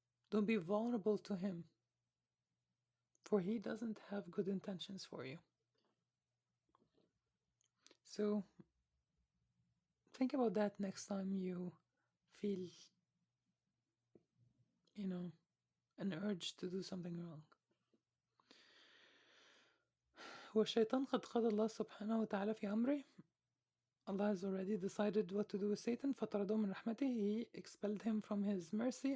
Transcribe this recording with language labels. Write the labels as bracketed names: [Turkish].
[English] Don't be vulnerable to him, for he doesn't have good intentions for you. So think about that next time you feel, an urge to do something wrong. [Arabic] والشيطان قد قضى الله سبحانه وتعالى في أمره. [English] Allah has already decided what to do with Satan. [Arabic] فطرده من رحمته. [English] He expelled him from his mercy.